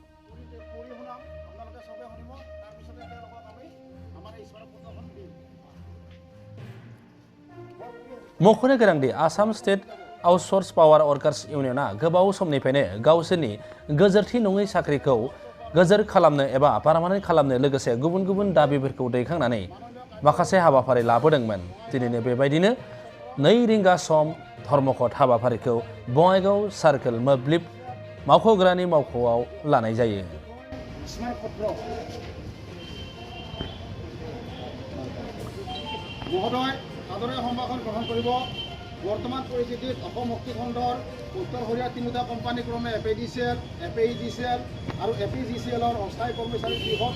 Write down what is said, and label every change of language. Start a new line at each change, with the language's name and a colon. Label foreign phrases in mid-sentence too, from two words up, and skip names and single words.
Bodo: मख'नो गोनांदि आसाम स्टेट आउटसोर्स पावार वर्कार्स इउनियना गोबाव समनिफ्रायनो गावसोरनि गोजोरथि नङै साख्रिखौ गोजोर खालामनो एबा पार्मानेन्ट खालामनो लोगोसे गुबुन गुबुन दाबिफोरखौ दैखांनानै माखासे हाबाफारि लाबोदोंमोन। दिनैनो बेबायदिनो 2 रिंगा सम धर्मघट हाबाफारिखौ बङाइगाव सार्कल मोब्लिब मावख'ग्रानि मावख'आव लानाय जायो।
Assamese: মহোদয় আদৰে সম্ভাষণ গ্ৰহণ কৰিব। বৰ্তমান পৰিস্থিতিত অসম শক্তি খণ্ডৰ উত্তৰ সৰিয়া 3টা কোম্পানী ক্ৰমে এপিডিচিএল, এপিইডিচিএল আৰু এপিজিচিএলৰ অস্থায়ী কৰ্মচাৰী বৃহৎ